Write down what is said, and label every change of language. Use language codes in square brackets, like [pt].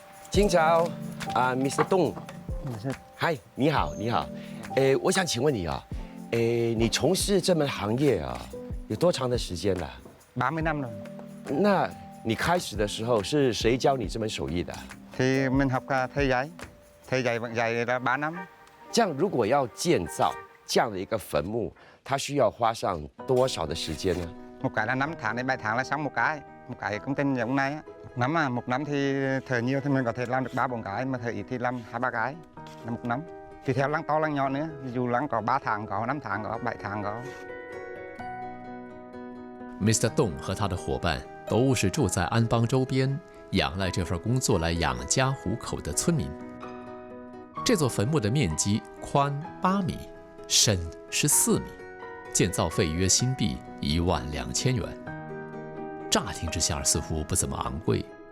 [zh] 今早Mr. Dong， 嗨，你好，你好。我想请问你啊，你从事这门行业啊，有多长的时间了 [vi] ？30năm rồi。 [zh] 那你开始的时候是谁教你这门手艺的？ [vi] Thì mình học thầy dạy vẫn dạy là 3 năm。 [zh] 这样如果要建造这样的一个坟墓，它需要花上多少的时间呢？ [vi] Một cái là 5 tháng đến 7 tháng là xong một cái công trình giống này á. Một năm thì thợ nhiều thì mình có thể làm được 3-4 cái, mà thợ ít thì làm 2-3 cái là một năm. Tùy theo lăng to lăng nhỏ nữa, ví dụ lăng có 3 tháng có, 5 tháng có, 7 tháng có。 [en] Mr. [zh] Dong 和他的伙伴都是住在安邦周边，仰赖这份工作来养家糊口的村民。这座坟墓的面积宽8米，深14米，建造费约新币12000元。乍听之下似乎不怎么昂贵，